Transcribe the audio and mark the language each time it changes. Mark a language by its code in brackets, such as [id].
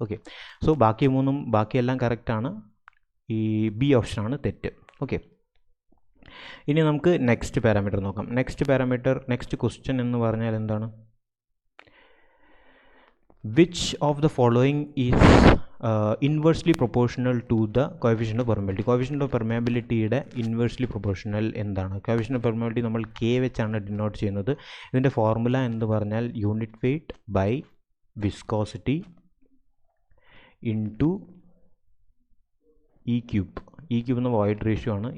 [ml] Okay, so ബാക്കിയെല്ലാം കറക്റ്റാണ്, ഈ ബി ഓപ്ഷനാണ് തെറ്റ്. ഓക്കെ, ഇനി നമുക്ക് നെക്സ്റ്റ് പാരാമീറ്റർ നോക്കാം. നെക്സ്റ്റ് ക്വസ്റ്റ്യൻ എന്ന് പറഞ്ഞാൽ എന്താണ്? [en] Which of the following is inversely proportional to the coefficient of permeability? [ml] Coefficient of permeability യുടെ ഇൻവേഴ്സ്ലി പ്രൊപ്പോർഷണൽ എന്താണ്? coefficient of permeability നമ്മൾ K വെച്ചാണ് ഡിനോട്ട് ചെയ്യുന്നത്. ഇതിൻ്റെ ഫോർമുല എന്ന് പറഞ്ഞാൽ unit weight by viscosity into E cube എന്ന വോയിഡ് റേഷ്യോ ആണ്.